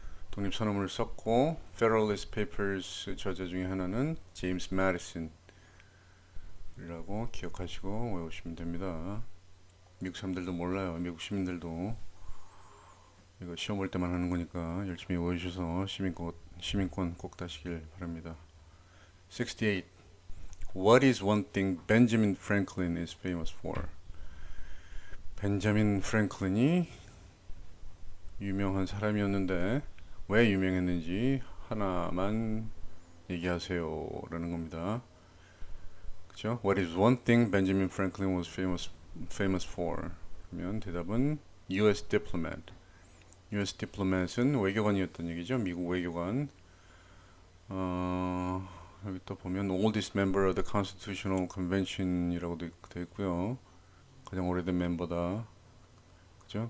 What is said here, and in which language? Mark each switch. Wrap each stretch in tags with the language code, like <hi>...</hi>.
<ko>독립선언문을 썼고 Federalist Papers 저자 중에 하나는 제임스 매디슨이라고 기억하시고 외우시면 됩니다. 미국 사람들도 몰라요. 미국 시민들도 이거 시험 볼 때만 하는 거니까 열심히 외우셔서 시민권 꼭 따시길 바랍니다. 68.</ko> <en>What is one thing Benjamin Franklin is famous for?</en> <ko>벤자민 프랭클린이 유명한 사람이었는데 왜 유명했는지 하나만 얘기하세요 라는 겁니다. 그죠?</ko> <en>What is one thing Benjamin Franklin was famous for?</en> <ko>그러면 대답은</ko> <en>US diplomat.</en> <ko>US diplomat은 외교관이었던 얘기죠. 미국 외교관. 여기 또 보면</ko> <en>oldest member of the Constitutional Convention</en> <ko>이라고 되어 있고요. 가장 오래된 멤버다. 그죠?</ko>